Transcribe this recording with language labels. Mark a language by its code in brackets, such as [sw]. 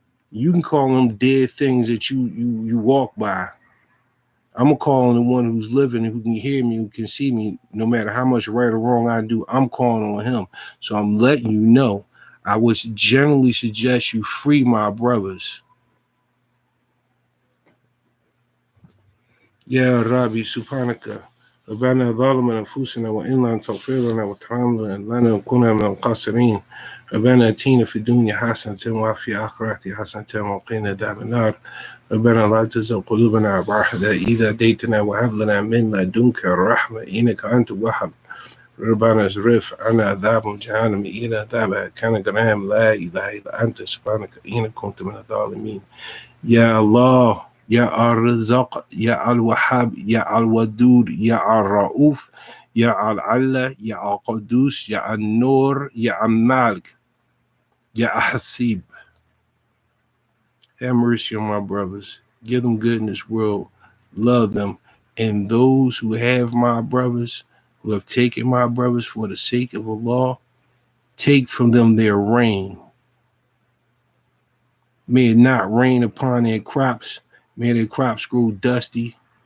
[en] You can call them dead things that you walk by. I'm gonna call on the one who's living and who can hear me, who can see me, no matter how much right or wrong I do. I'm calling on him. So I'm letting you know. I would generally suggest you free my brothers. [ar] يا ربي سبحانك ربنا ظلمنا أنفسنا وإن لم تغفر لنا وترحمنا لنكون من الخاسرين ربنا آتنا في الدنيا حسنة وفي الآخرة حسنة وقنا عذاب النار ربنا لا تزغ قلوبنا بعد إذ هديتنا وهب لنا من لدنك الرحمة إنك أنت الوهاب ربنا اصرف عنا عذاب جهنم إن عذابها كان غراما لا إله إلا أنت سبحانك إني كنت من الظالمين يا الله يا الرزاق يا الوهاب يا الودود يا الرؤوف يا العلا يا القدوس يا النور يا المالك يا الحسيب. [en] Have mercy on my brothers. Give them good in this world. Love them. And those who have my brothers, who have taken my brothers for the sake of Allah, take from them their rain. May it not rain upon their crops. May their crops grow dusty.